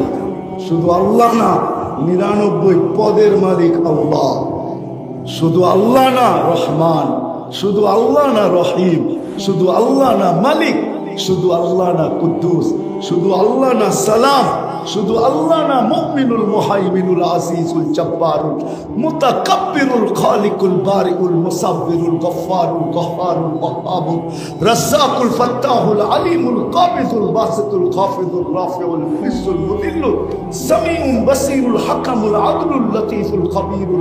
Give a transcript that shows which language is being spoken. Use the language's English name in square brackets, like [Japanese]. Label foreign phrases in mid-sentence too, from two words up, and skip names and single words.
[Bangla] শুধু আল্লাহ না, 99 পদের মালিক আল্লাহ। শুধু আল্লাহ না রহমান, শুধু আল্লাহ না রহিম, শুধু আল্লাহ না মালিক, শুধু আল্লাহ না কুদ্দুস, শুধু আল্লাহ না সালাম, শুধু আল্লাহ না মুমিনুল মুহাইমিনুল আজিজুল জব্বারুল মুতাকাব্বিরুল খালিকুল বারিউল মুসাব্বিরুল গফফারুল গফফারুল ওয়াহাবুল রাজ্জাকুল ফাত্তাহুল আলিমুল কাবিজুল বাসিতুল খাফিজুল রাফিউল মুইজ্জুল মুদিল্লুল সামিউল বাসিরুল হাকামুল আদলুল লতীফুল খবীরুল